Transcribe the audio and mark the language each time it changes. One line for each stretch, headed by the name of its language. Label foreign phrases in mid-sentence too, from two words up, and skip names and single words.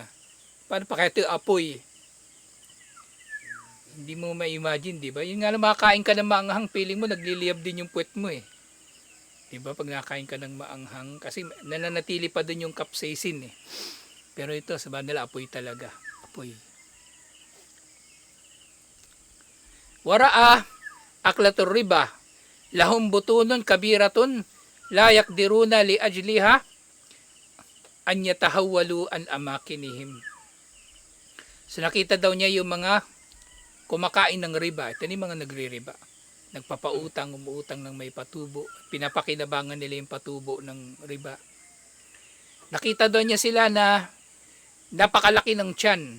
Filipino: Paano pa kaya ito apoy? Hindi mo ma-imagine, di ba? Yung nga lang, makakain ka ng maanghang, feeling mo nagliliyab din yung puwet mo Di ba? Pag nakakain ka ng maanghang, kasi nananatili pa dun yung capsaicin Pero ito, sabi nila, apoy talaga. Apoy.
Arabic: ورأى أكلة الربا لهم بطون كبيرة لا يقدرون لأجلها أن يتحولوا عن أماكنهم.
Filipino: So nakita daw niya yung mga kumakain ng riba. Ito yung mga nagre-riba. Nagpapautang, umuutang ng may patubo. Pinapakinabangan nila yung patubo ng riba. Nakita daw niya sila na napakalaki ng tiyan.